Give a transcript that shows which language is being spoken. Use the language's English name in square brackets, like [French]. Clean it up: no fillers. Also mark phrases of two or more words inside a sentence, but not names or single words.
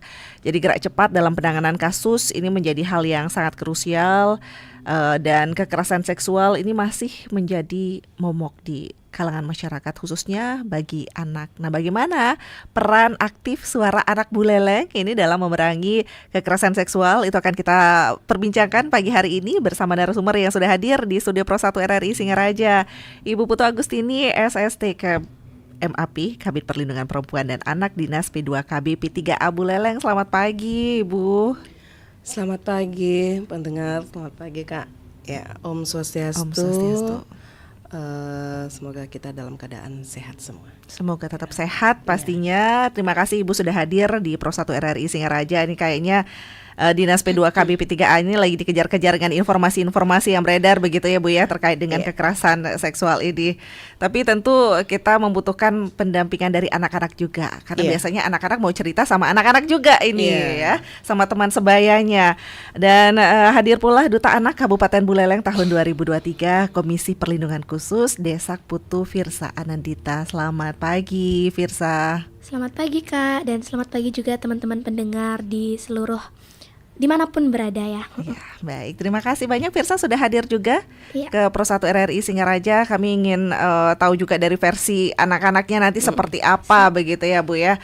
[Indonesian] Jadi gerak cepat dalam penanganan kasus ini menjadi hal yang sangat krusial, dan kekerasan seksual ini masih menjadi momok di kalangan masyarakat khususnya bagi anak. Nah, bagaimana peran aktif suara anak Buleleng ini dalam memerangi kekerasan seksual? Itu akan kita perbincangkan pagi hari ini bersama narasumber yang sudah hadir di Studio Pro 1 RRI Singaraja, Ibu Putu Agustini SST MAP, Kabid Perlindungan Perempuan dan Anak Dinas P2KB P3A Buleleng. Selamat pagi, Ibu. Selamat pagi pendengar, selamat pagi Kak. [Balinese] Ya, Om Swastiastu. Om Swastiastu. [Indonesian] Semoga kita dalam keadaan sehat semua. Semoga tetap sehat pastinya. Terima kasih Ibu sudah hadir di Pro 1 RRI Singaraja. Ini kayaknya Dinas P2KB P3A ini lagi dikejar-kejar dengan informasi-informasi yang beredar begitu ya Bu ya, terkait dengan kekerasan seksual ini. Tapi tentu kita membutuhkan pendampingan dari anak-anak juga, karena biasanya anak-anak mau cerita sama anak-anak juga ini ya, sama teman sebayanya. Dan hadir pula Duta Anak Kabupaten Buleleng tahun 2023 Komisi Perlindungan Khusus Desa Putu Firsa Anandita. Selamat pagi Firsa. Selamat pagi Kak, dan selamat pagi juga teman-teman pendengar di seluruh dimanapun berada ya. Baik, terima kasih banyak Firsa sudah hadir juga ke Pro 1 RRI Singaraja. Kami ingin tahu juga dari versi anak-anaknya nanti seperti apa begitu ya Bu ya.